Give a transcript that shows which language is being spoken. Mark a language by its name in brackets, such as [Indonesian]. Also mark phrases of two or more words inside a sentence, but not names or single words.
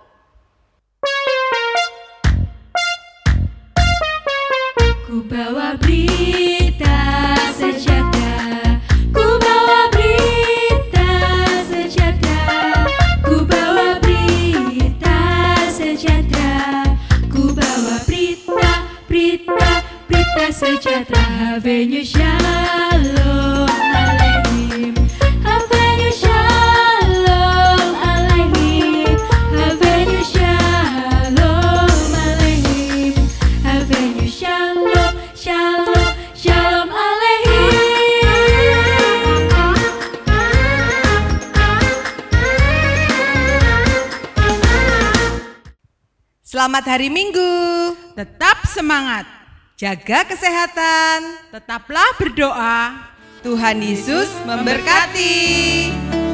[Indonesian] Ku bawa berita sejahtera, ku bawa berita sejahtera, ku bawa berita sejahtera, ku bawa berita sejahtera. [Hebrew] הבאנו שלום עליכם, הבאנו שלום עליכם, הבאנו שלום עליכם, הבאנו שלום, שלום, שלום עליכם. [Indonesian] Selamat hari Minggu. Tetap semangat, jaga kesehatan, tetaplah berdoa. Tuhan Yesus memberkati.